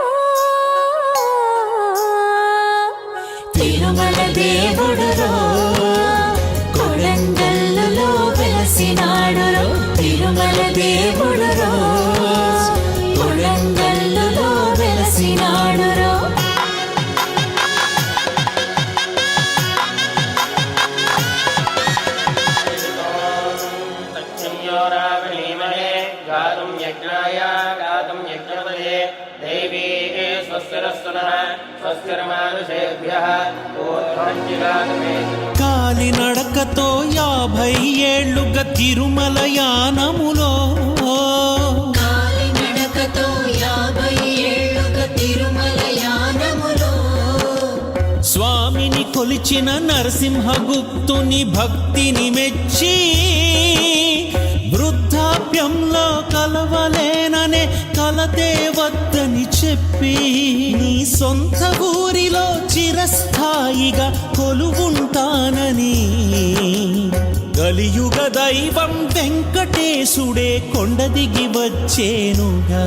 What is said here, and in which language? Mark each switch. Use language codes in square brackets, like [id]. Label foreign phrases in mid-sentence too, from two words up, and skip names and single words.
[te] తిరుమల దేవుడురో కొడంగల్లులో వెలసినాడురో తిరుమల దేవుడురో కొడంగల్లులో వెలసినాడురో [sa] तच्छंयोरावलीमहे गातुं यज्ञाय गातुं यज्ञपदे देवी स्वस्तिरस्तुनः स्वस्तिर्मानुषेभ्यः ऊर्ध्वञ्जिगातुमे [te] కాలి నడకతో 50 ఏళ్లుగా తిరుమల యానములో కాలినడకతో 50 ఏళ్లుగా తిరుమల యానములో స్వామిని కొలిచిన నరసింహగుప్తుని భక్తిని మెచ్చి వృద్ధాప్యంలో కలవలేననే కలతే వద్దని చెప్పి నీ సొంత ఊరిలో చిరస్థాయిగా కొలువుంటానని కలియుగ దైవం వెంకటేశుడే కొండ దిగి వచ్చేనుగా